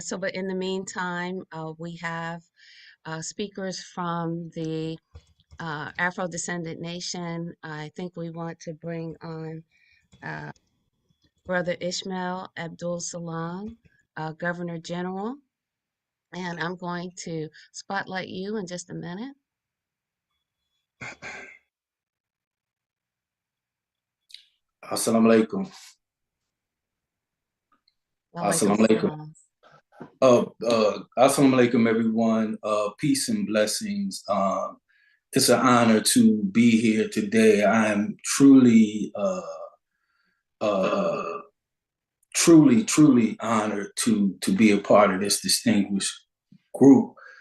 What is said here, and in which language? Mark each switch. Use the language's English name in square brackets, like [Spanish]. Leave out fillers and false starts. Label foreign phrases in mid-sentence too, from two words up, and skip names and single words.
[English] But in the meantime, we have speakers from the Afro-Descendant Nation. I think we want to bring on Brother Ishmael Abdul Salam, Governor General. And I'm going to spotlight you in just a minute. [Arabic] السلام عليكم. السلام عليكم. السلام عليكم, [English] everyone. Peace and blessings. It's an honor to be here today. I am truly honored to be a part of this distinguished group.